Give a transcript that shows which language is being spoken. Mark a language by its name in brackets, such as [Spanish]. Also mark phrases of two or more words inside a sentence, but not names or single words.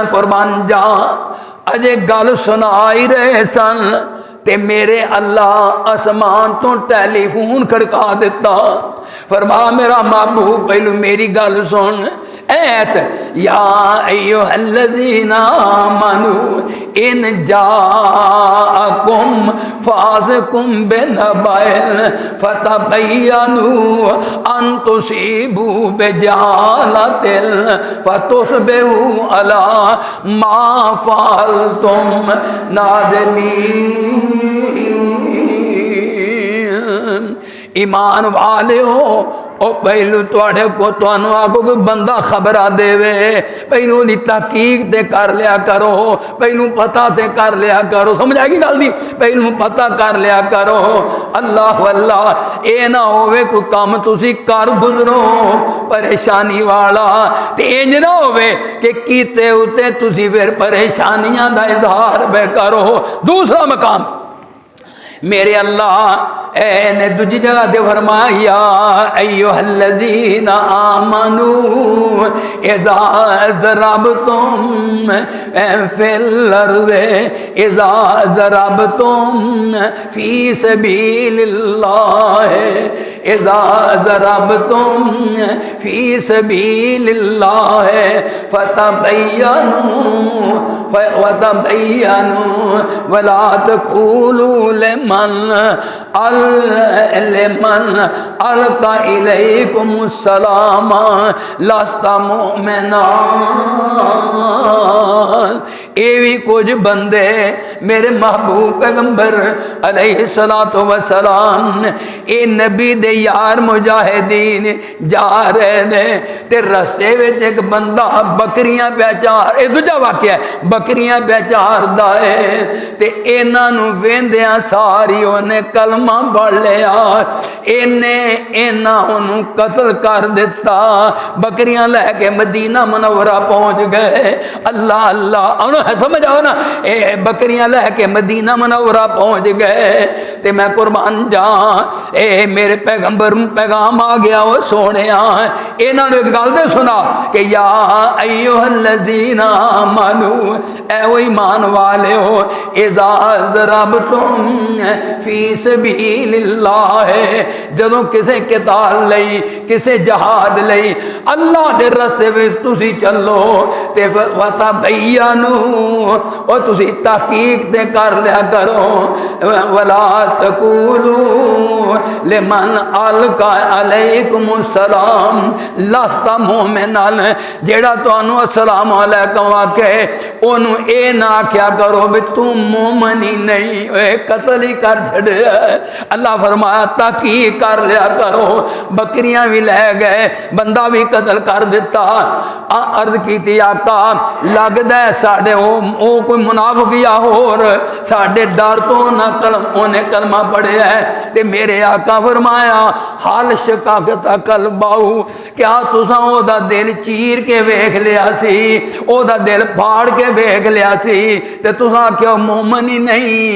[Punjabi] قربان جاں اجے گل سنائی رہے سن تے میرے اللہ آسمان تو ٹیلی فون کھڑکا دیتا، فرما میرا محبوب پہلو میری گل سن، ایت [Arabic] یا ایھا الذین آمنوا ان جاءکم فاسق بنبأ فتبینوا ان تصیبوا بجہالۃ فتصبحوا علی ما فعلتم نادمین۔ [Punjabi] ایمان والے ہو او پہلو توڑے کو توانو آگو کوئی بندہ خبرہ دے وے، پہلو دی تحقیق تے کر لیا کرو، پہلو پتہ تے کر لیا کرو، سمجھ آئے گی گل دی، پہلو پتہ کر لیا کرو۔ اللہ واللہ اے نہ ہوئے کوئی کام تسی کر گزرو پریشانی والا تے انج نہ ہوئے کہ کیتے ہوتے تسی پھر پریشانیاں دا اظہار بے کرو۔ دوسرا مقام میرے اللہ اے نے دوجی جگہ دے [Arabic] فرمایا ایھا الذین آمنوا اذا ضربتم فی الارض اذا ضربتم فی سبیل اللہ اذا ضربتم فی سبیل اللہ فتبینوا ولا تقولوا لمن القى الیکم السلام لست مؤمنا۔ [Punjabi] اے بھی کچھ بندے میرے محبوب پیغمبر علیہ السلام اے نبی دے یار مجاہدین جا رہے نے تے رستے وچ ایک بندہ بکریاں پہ چار، اے دوجا واقعہ ہے، بکریاں پہ چار دا ہے تے انہاں نو ویندیاں ساری اونے کلمہ پڑھ لیا، انہاں نو قتل کر دیتا، بکریاں لے کے مدینہ منورہ پہنچ گئے۔ اللہ اللہ سمجھ آؤ نا، اے بکریاں لے کے مدینہ منورہ پہنچ گئے تے میں قربان جاں اے میرے پیغمبر پیغام آ گیا وہ سونے انہوں نے ایک گل دے سنا کہ [Arabic] یا ایھا الذین آمنوا [Punjabi] اے وہ ایمان والے ہو اذا [Arabic] ضربتم فی سبیل اللہ، [Punjabi] جدوں کسے قتال لئی کسے جہاد لئی اللہ دے رستے وچ تسی چلو تے فتبینوا اور تسی تحقیق تحقیق تے کر لیا کرو [Arabic] ولا تقولوا لمن القى علیکم السلام لست مومنا [Punjabi] جیڑا تانوں [Arabic] السلام علیکم [Punjabi] آکے اونوں اے نہ آکھیا کرو بھی تم مومن ہی نہیں، اے قتل ہی کر چھڑیا۔ اللہ فرمایا تحقیق کر لیا کرو، بکریاں بھی لے گئے، بندہ بھی قتل کر دیتا۔ عرض کیتی آقا لگدا ہے ساڈے او کوئی منافق یا اور ساڈے ڈر تو نہ انہیں کلمہ پڑھیا ہے تے میرے آقا فرمایا [Arabic] حال شقاقتا قلباؤ، [Punjabi] کیا تساں او دا دل چیر کے ویکھ لیا سی، او دا دل پھاڑ کے ویکھ لیا سی تے تساں کیوں مومن ہی نہیں؟